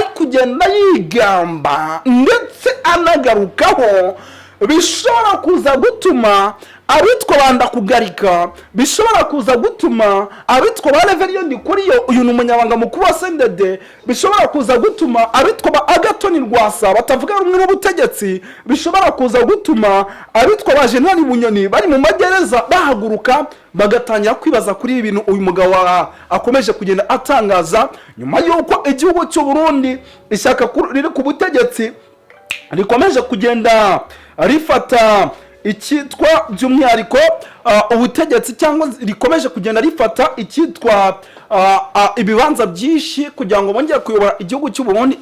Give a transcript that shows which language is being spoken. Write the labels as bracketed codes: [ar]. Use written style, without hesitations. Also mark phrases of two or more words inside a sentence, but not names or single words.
[rw] kugenda yigamba ndetse anagarukaho bishobora kuza gutuma abitwa bandakugarika bishobora kuza gutuma abitwa ba Reverien Ndikuriyo uyu ni umunyabanga mukuru wa CNDD bishobora kuza gutuma abitwa ba Agathon Rwasa batavuga rumwe n'ubutegetsi bishobora kuza gutuma abitwa ba General Bunyoni bari mu magereza bahaguruka bagatangira kwibaza kuri ibintu uyu mugabo akomeje kugenda atangaza nyuma yuko igihugu cy'u Burundi ishyaka riri ku butegetsi rikomeje kugenda rifata icyitwa by'umwihariko ubutegetsi cyangwa rikomeje kugenda rifata icyitwa ibibanza byinshi kugira ngo bongere kuyobora igihugu cy'u Burundi.